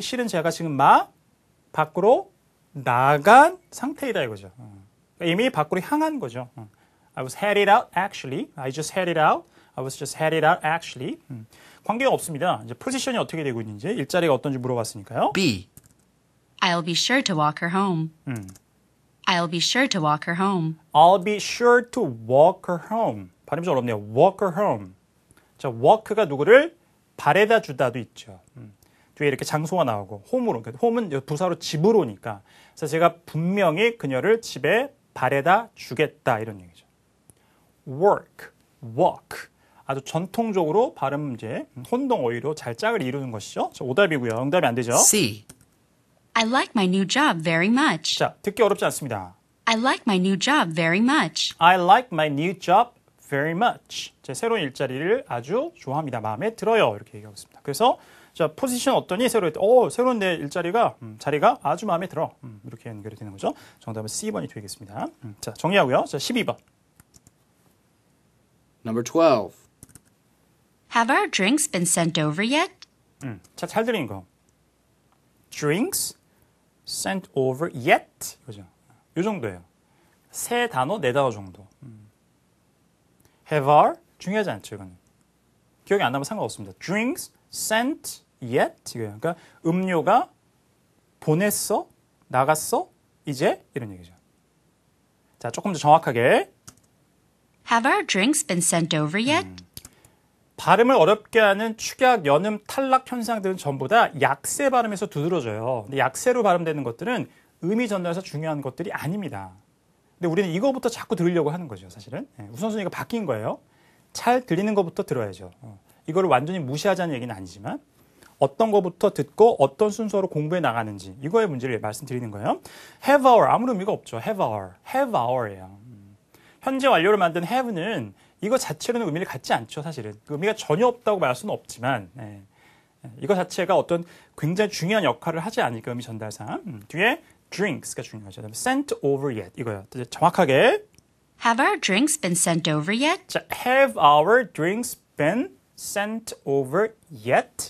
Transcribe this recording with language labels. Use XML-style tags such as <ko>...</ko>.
<ko>실은 제가 지금 밖으로 나간 상태이다 이거죠. 이미 밖으로 향한 거죠.</ko> <en>I was headed out, actually. I just headed out. I was just headed out, actually.</en> <ko>관계가 없습니다. 이제 포지션이 어떻게 되고 있는지, 일자리가 어떤지 물어봤으니까요.</ko> <en>B. I'll be sure to walk her home. I'll be sure to walk her home. I'll be sure to walk her home.</en> <ko>발음이 좀 어렵네요.</ko> <en>walk her home.</en> <ko>자, walk가 누구를 바래다 주다도 있죠. 뒤에 이렇게 장소가 나오고 홈으로. 홈은 부사로 집으로니까. 그래서 제가 분명히 그녀를 집에 바래다 주겠다 이런 얘기죠.</ko> <en>work, walk.</en> <ko>아주 전통적으로 발음 이제 혼동 어휘로 잘 짝을 이루는 것이죠. 자, 오답이고요. 응답이 안 되죠.</ko> <en>C. I like my new job very much.</en> <ko>자, 듣기 어렵지 않습니다.</ko> <en>I like my new job very much. I like my new job very much.</en> <ko>제 새로운 일자리를 아주 좋아합니다. 마음에 들어요. 이렇게 얘기하고 있습니다. 그래서 자, 포지션 어떠니? 새로운 내 일자리가 자리가 아주 마음에 들어. 이렇게 연결이 되는 거죠. 정답은 C번이 되겠습니다. 자, 정리하고요. 자, 12번.</ko> <en>Number 12. Have our drinks been sent over yet?</en> <ko>자, 잘 들린 거.</ko> <en>Drinks sent over yet.</en> <ko>이거죠. 이 정도예요. 세 단어, 네 단어 정도.</ko> <en>Have our</en> <ko>중요하지 않죠, 이거는. 기억이 안 나면 상관없습니다.</ko> <en>Drinks sent yet</en> <ko>이거예요. 그러니까 음료가 보냈어, 나갔어, 이제 이런 얘기죠. 자, 조금 더 정확하게</ko> <en>Have our drinks been sent over yet?</en> <ko>발음을 어렵게 하는 축약, 연음, 탈락 현상들은 전부 다 약세 발음에서 두드러져요. 근데 약세로 발음되는 것들은 의미 전달에서 중요한 것들이 아닙니다. 근데 우리는 이거부터 자꾸 들으려고 하는 거죠, 사실은. 우선순위가 바뀐 거예요. 잘 들리는 것부터 들어야죠. 이거를 완전히 무시하자는 얘기는 아니지만 어떤 것부터 듣고 어떤 순서로 공부해 나가는지 이거의 문제를 말씀드리는 거예요.</ko> <en>Have our</en> <ko>아무 의미가 없죠.</ko> <en>Have our예요.</en> <ko>현재 완료를 만든 have는 이거 자체로는 의미를 갖지 않죠, 사실은. 그 의미가 전혀 없다고 말할 수는 없지만 이거 자체가 어떤 굉장히 중요한 역할을 하지 않으니까 의미 전달상 뒤에 drinks가 중요하죠. 그다음에</ko> <en>sent over yet</en> <ko>이거요. 정확하게</ko> <en>Have our drinks been sent over yet? 자, have our drinks been sent over yet?</en>